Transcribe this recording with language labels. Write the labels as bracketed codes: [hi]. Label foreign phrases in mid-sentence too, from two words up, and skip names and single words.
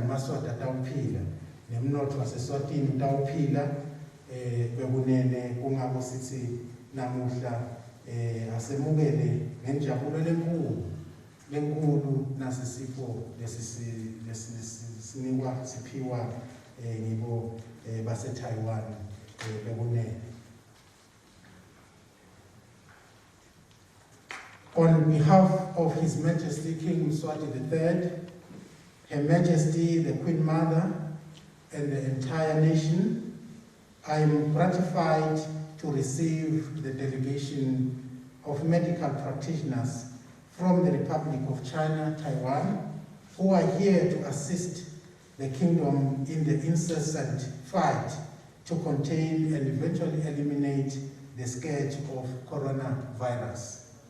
[ss] Amaswati atawuphila nemnotho waseSwatini utawuphila bekunene. Kungako sithi namuhla asemukele ngenjabulo lenkulu nasisipho lesinikwa siphiwa ngibo baseTaiwan bekunene. [en] On behalf of His Majesty King Mswati III, Her Majesty the Queen Mother, and the entire nation, I am gratified to receive the delegation of medical practitioners from the Republic of China, Taiwan, who are here to assist the kingdom in the incessant fight to contain and eventually eliminate the scourge of coronavirus.